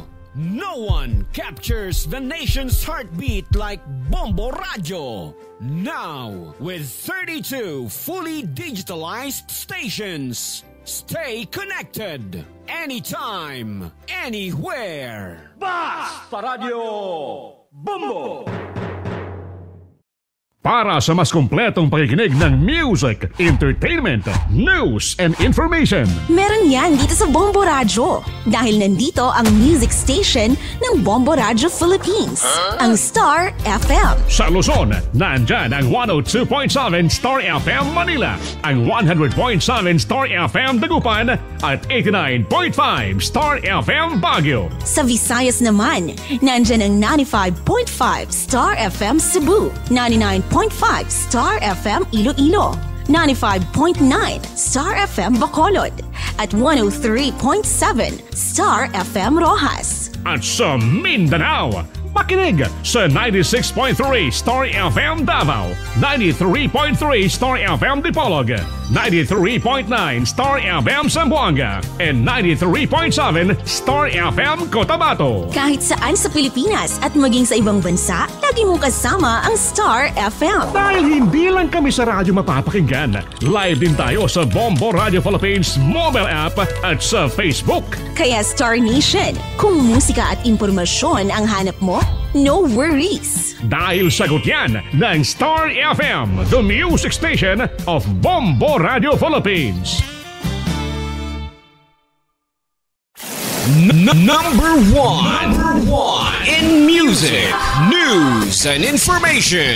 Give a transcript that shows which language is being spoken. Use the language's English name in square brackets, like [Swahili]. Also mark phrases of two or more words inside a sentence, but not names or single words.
[English] No one captures the nation's heartbeat like Bombo Radio. Now, with 32 fully digitalized stations. Stay connected. Anytime, anywhere. [Filipino] Basta Radio Bombo! Para sa mas kumpletong pakikinig ng [English] music, entertainment, news, and information. [Filipino] Meron yan dito sa Bombo Radio. Dahil nandito ang music station ng Bombo Radio Philippines, ang Star FM. Sa Luzon, nandyan ang 102.7 Star FM Manila, ang 100.7 Star FM Dagupan, at 89.5 Star FM Baguio. Sa Visayas naman, nandyan ang 95.5 Star FM Cebu, 99.5 Star FM Iloilo, 95.9 Star FM Bacolod, at 103.7 Star FM Rojas. At sa Mindanao, makinig sa 96.3 Star FM Davao, 93.3 Star FM Dipolog, 93.9 Star FM Zamboanga, [English] and 93.7 Star FM Cotabato. [Filipino] Kahit saan sa Pilipinas at maging sa ibang bansa, lagi mong kasama ang Star FM. Dahil hindi lang kami sa radyo mapapakinggan, live din tayo sa Bombo Radio Philippines mobile app at sa Facebook. Kaya Star Nation, kung musika at impormasyon ang hanap mo, [English] no worries. [Filipino] Dahil sagot yan ng Star FM, [English] the music station of Bombo Radio Philippines. Number one in music, news, and information.